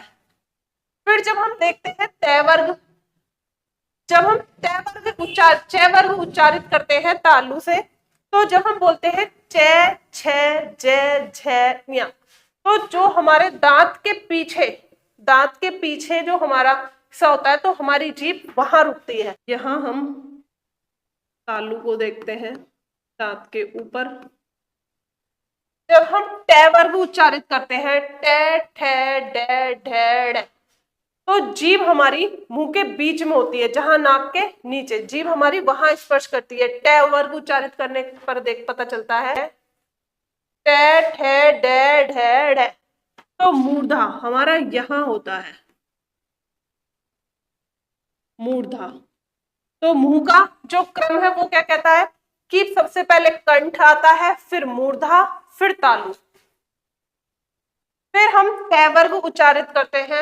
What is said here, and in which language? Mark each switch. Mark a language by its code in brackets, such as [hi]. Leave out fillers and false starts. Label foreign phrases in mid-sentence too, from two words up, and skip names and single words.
[hi] फिर जब हम देखते हैं त वर्ग, जब हम च वर्ग उच्चारित करते हैं तालु से, तो जब हम बोलते हैं च, छ, ज, झ, ञ, तो जो हमारे दांत के पीछे, दांत के पीछे जो हमारा हिस्सा होता है, तो हमारी जीभ वहां रुकती है। यहां हम तालु को देखते हैं दांत के ऊपर। जब हम ट वर्ग उच्चारित करते हैं ट, ठ, ड, ढ, ड़, तो जीभ हमारी मुंह के बीच में होती है, जहां नाक के नीचे जीभ हमारी वहां स्पर्श करती है। ट वर्ग उच्चारित करने पर देख पता चलता है ट, ठ, ड, ढ, ढ, तो मूर्धा हमारा यहां होता है, मूर्धा। तो मुंह का जो क्रम है वो क्या कहता है कि सबसे पहले कंठ आता है, फिर मूर्धा, फिर तालु। फिर हम त वर्ग उच्चारित करते हैं।